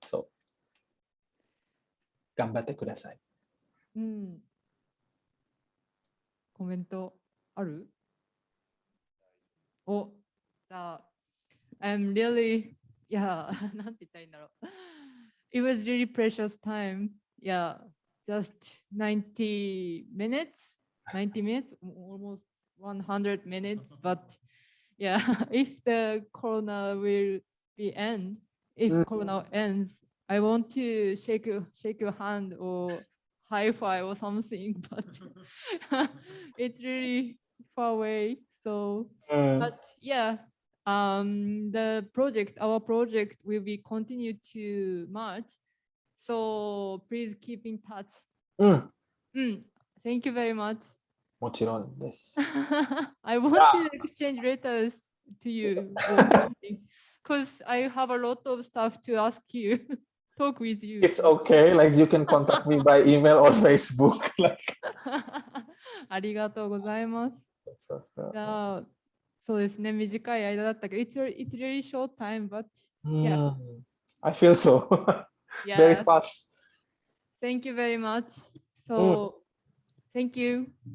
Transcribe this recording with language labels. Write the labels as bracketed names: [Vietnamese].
[Japanese] So 頑張ってください。コメントある？じゃあ、 [English] I'm really, [Japanese] なんて言ったらいいんだろう。 [English] It was really precious time. Just 90 minutes, almost 100 minutes. But if the corona will if corona ends, I want to shake your hand or high five or something, but it's really far away. So, but our project will be continued to March. So please keep in touch. Thank you very much. [Japanese] もちろんです。 [English] I want to exchange letters to you because I have a lot of stuff to ask you, talk with you. It's okay. Like you can contact me by email or Facebook. Like. [Japanese] ありがとうございます。じゃあ、そうですね、短い間だったけど、 [English] it's really short time, but yeah. I feel so. Very fast. Thank you very much. So, thank you.